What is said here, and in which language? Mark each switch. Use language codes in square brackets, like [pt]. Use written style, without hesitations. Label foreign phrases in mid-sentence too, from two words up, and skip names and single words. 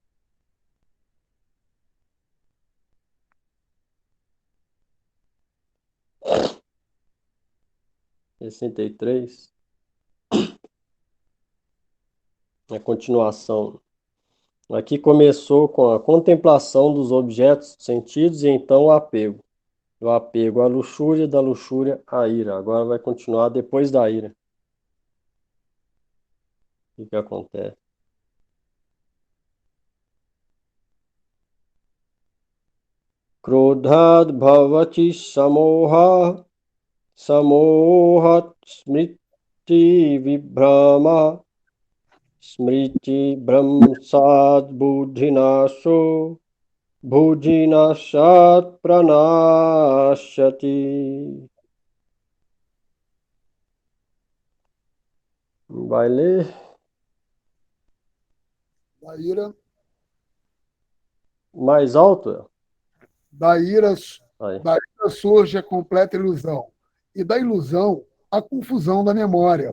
[pt] (63) A continuação. Aqui começou com a contemplação dos objetos sentidos e então o apego. Do apego à luxúria, da luxúria à ira. Agora vai continuar depois da ira. O que acontece? [sa] क्रोधाद् भवति सम्मोह, सम्मोहात् स्मृति विभ्रम, स्मृति भ्रंशाद् बुद्धिनाशो, बुद्धिनाशात् प्रणश्यति. [pt] Vai ler? Da ira, Mais alto? da ira, Aí. da ira surge a completa ilusão. E da ilusão, a confusão da memória.